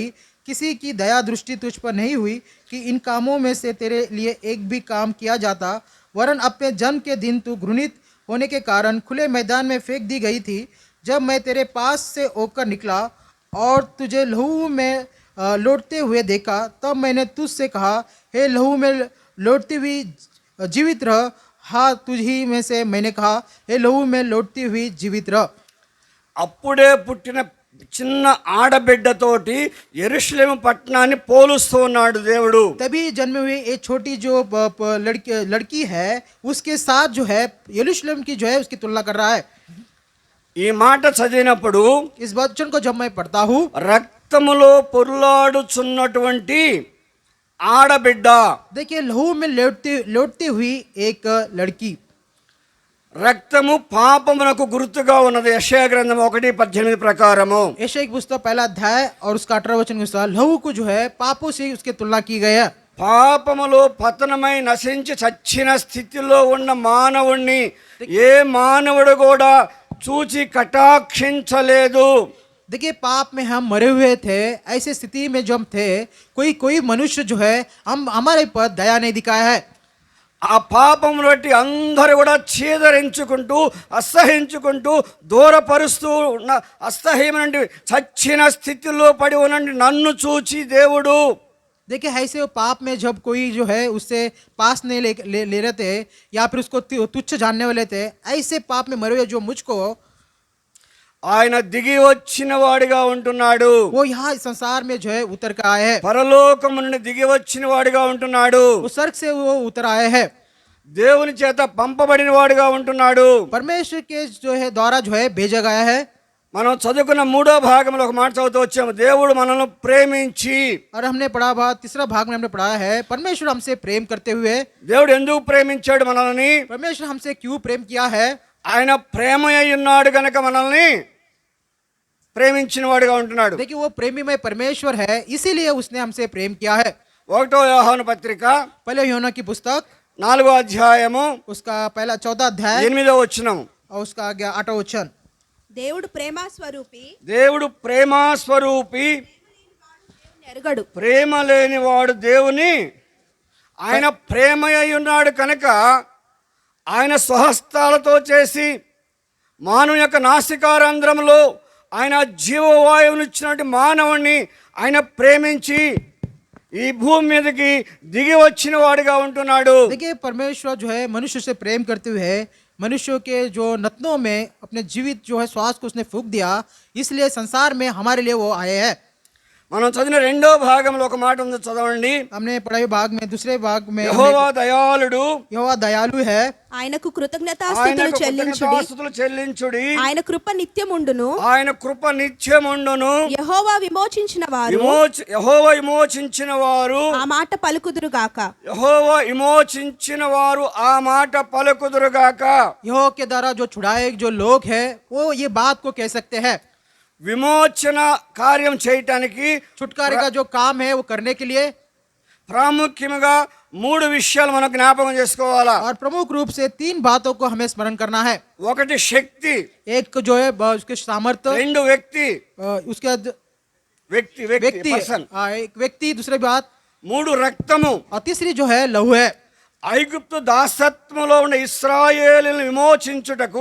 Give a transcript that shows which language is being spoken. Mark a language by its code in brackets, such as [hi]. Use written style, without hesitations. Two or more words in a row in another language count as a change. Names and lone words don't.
[hi] किसी की दया दृष्टि तुझ पर नहीं हुई कि इन कामों में से तेरे लिए एक भी काम किया जाता, वरन अपने जन्म के दिन तू घृणित होने के कारण खुले मैदान में फेंक दी गई थी। जब मैं तेरे पास से होकर निकला और तुझे लहू में लौटते हुए देखा, तब मैंने तुझसे कहा, हे लहू में लौटती हुई जीवित रह। हाँ तुझी में से मैंने कहा, हे लहू में लौटती हुई जीवित रह। [te] అప్పుడే పుట్టిన చిన్న ఆడబిడ్డతోటి యెరూషలేము పట్టణాన్ని పోలుస్తూ ఉన్నాడు దేవుడు. [hi] तभी जन्मे हुए एक छोटी जो लड़की है उसके साथ जो है यरूशलेम की जो है उसकी तुलना कर रहा है। [te] ఈ మాట చదివినప్పుడు [hi] इस वचन को जब मैं पढ़ता हूँ, [te] రక్తములో పొర్లాడుచున్నటువంటి ఆడబిడ్డ, [hi] देखिए लहू में लौटती हुई एक लड़की। [te] రక్తము పాపమునకు గుర్తుగా ఉన్నది. యెషయా గ్రంథం 1:18 ప్రకారము. [hi] यशायाह की पुस्तक पहला अध्याय और उसका 18 वचन के अनुसार लहू को जो है पापों से उसकी तुलना की गई है। [te] పాపములో పతనమై నశించి చచ్చిన స్థితిలో ఉన్న మానవుణ్ణి ఏ మానవుడు కూడా చూచి కటాక్షించలేదు. [hi] देखिए पाप में हम मरे हुए थे, ऐसे स्थिति में जब हम थे, कोई मनुष्य जो है हम हमारे पर दया नहीं दिखाया है। [te] ఆ పాపమును బట్టి అందరూ కూడా చీదరించుకుంటూ అసహించుకుంటూ దూరపరుస్తూ ఉన్న అసహ్యమైన చచ్చిన స్థితిలో పడి ఉన్నండి నన్ను చూచి దేవుడు, [hi] देखिए ऐसे वो पाप में जब कोई जो है उससे पास नहीं ले रहे थे या फिर उसको तुच्छ जानने वाले थे, ऐसे पाप में मरे हुए जो मुझको, [te] ఆయన దిగి వచ్చిన వాడిగా ఉంటున్నాడు. [hi] वो यहाँ इस संसार में जो है उतर कर आए हैं, [te] పరలోకము నుండి దిగి వచ్చిన వాడిగా ఉంటున్నాడు. [hi] वो स्वर्ग से वो उतर आए हैं, [te] దేవుని చేత పంపబడిన వాడిగా ఉంటున్నాడు. [hi] परमेश्वर के जो है द्वारा जो है भेजा गया है। [te] మనం చదువుకున్న 3వ భాగంలో ఒక మాట చదువుతూ వచ్చాము, దేవుడు మనల్ని ప్రేమించి. [hi] और हमने पढ़ा तीसरा भाग में हमने पढ़ा है, परमेश्वर हमसे प्रेम करते हुए, [te] దేవుడు ఎందుకు ప్రేమించాడు మనల్ని? [hi] परमेश्वर हमसे क्यों प्रेम किया है? [te] ఆయన ప్రేమ అయి ఉన్నాడు కనుక మనల్ని ప్రేమించిన వాడిగా ఉంటున్నాడు. [hi] देखिए वो प्रेमी में परमेश्वर है, इसीलिए उसने हमसे प्रेम किया है। [te] 1వ యోహాను పత్రిక [hi] पहले यूहन्ना की पुस्तक [te] 4వ అధ్యాయము [hi] उसका पहला 14 अध्याय [te] 8వ వచనం. [hi] और उसका 8वां वचन, [te] దేవుడు ప్రేమ స్వరూపి, దేవుడు ప్రేమా స్వరూపి, ఎరగడు. ప్రేమ లేని వాడు దేవుని, ఆయన ప్రేమ అయి ఉన్నాడు కనుక ఆయన స్వహస్తాలతో చేసి మానవుని యొక్క నాసికారంధ్రంలో ఆయన జీవవాయువునిచ్చినటువంటి మానవుణ్ణి ఆయన ప్రేమించి ఈ భూమి మీదకి దిగి వచ్చిన వాడిగా ఉంటున్నాడు. देखिए परमेश्वर जो है मनुष्य से प्रेम करते हुए मनुष्यों के जो नथनों में अपने जीवित जो है श्वास को उसने फूंक दिया, इसलिए संसार में हमारे लिए वो आए हैं। మనం చదివిన 2వ భాగంలో ఒక మాట ఉంది, చదవండి. [hi] हमने पढ़े भाग में दूसरे भाग में [te] యెహోవా దయాళుడు, [hi] यहोवा दयालु है, [te] ఆయనకు కృతజ్ఞతాస్తుతులు ఆయనకు చెల్లించుడి, కృతజ్ఞతాస్తుతులు చెల్లించుడి, ఆయన కృప నిత్యముండును. ఆయన కృప నిత్యముండును. యెహోవా విమోచించిన వారు యెహోవా విమోచించిన వారు, ఆ మాట పలుకుదురు గాక. యెహోవా విమోచించిన వారు ఆ మాట పలుకుదురుగాక. [hi] यहोवा के द्वारा जो छुड़ाए जो लोग हैं वो ये बात को कह सकते हैं। [te] విమోచన కార్యం చేయటానికి [hi] छुटकारे का जो काम है वो करने के लिए [te] ప్రాముఖ్యంగా 3 విషయాలు మనం జ్ఞాపకం చేసుకోవాలా. [hi] और प्रमुख रूप से 3 बातों को हमें स्मरण करना है। [te] 1 శక్తి, [hi] एक जो है उसके सामर्थ्य, [te] 2 వ్యక్తి, [hi] उसके व्यक्ति, [te] పర్సన్, [hi] एक व्यक्ति, दूसरी बात [te] 3 రక్తము. [hi] और तीसरी जो है लहू है। [te] ఐగుప్తు దాసత్వములో ఉన్న ఇశ్రాయేలును విమోచించుటకు